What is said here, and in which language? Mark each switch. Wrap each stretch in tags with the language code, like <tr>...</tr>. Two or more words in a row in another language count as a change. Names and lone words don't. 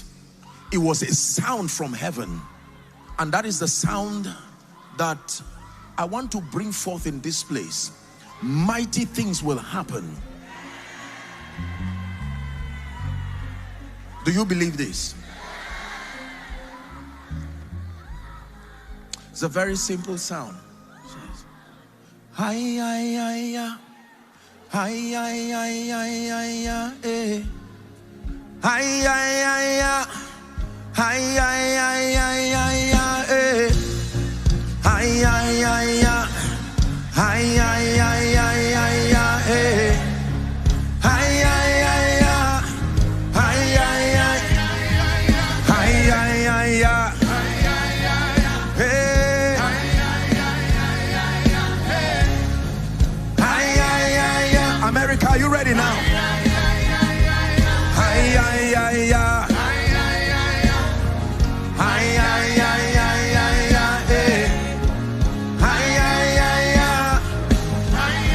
<en>It was a sound from heaven. And that is the sound that I want to bring forth in this place. Mighty things will happen. Do you believe this? It's a very simple sound. Hi, hi, hi, hi, hi, hi, hi, hi, hi, eh. Hi, hi, hi, hi, hi, hi, hi, hi, hi, eh. Hi, hi, hi, hi, hi, hi, hi, hi, hi, eh. Hi, hi, hi, hi, hi, hi, hi, hi, hi. America, are you ready now? Hi, hi, hi, hi. Hi, hi, hi, hi, hi, hi, hi, hi.</en>